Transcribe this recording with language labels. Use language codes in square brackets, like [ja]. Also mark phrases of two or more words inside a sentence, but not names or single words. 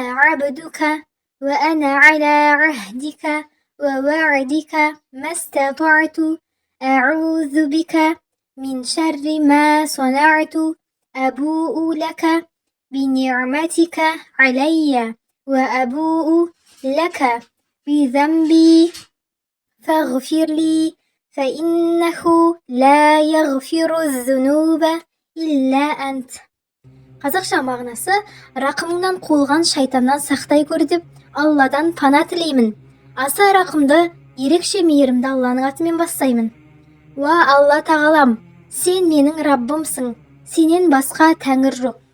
[ar] عبدك وأنا على عهدك ووعدك ما استطعت أعوذ بك من شر ما صنعت أبوء لك بنعمتك علي وأبوء لك بذنبي فاغفر لي فإنه لا يغفر الذنوب إلا أنت. [kk] Қазақша мағынасы: рақымыңнан қуылған шайтаннан сақтай көр деп Алладан пана тілеймін. Аса рақымды, ерекше мейірімді Алланың атымен бастаймын. Уа Алла тағалам, сен менің Раббымсың, сенен басқа тәңір жоқ.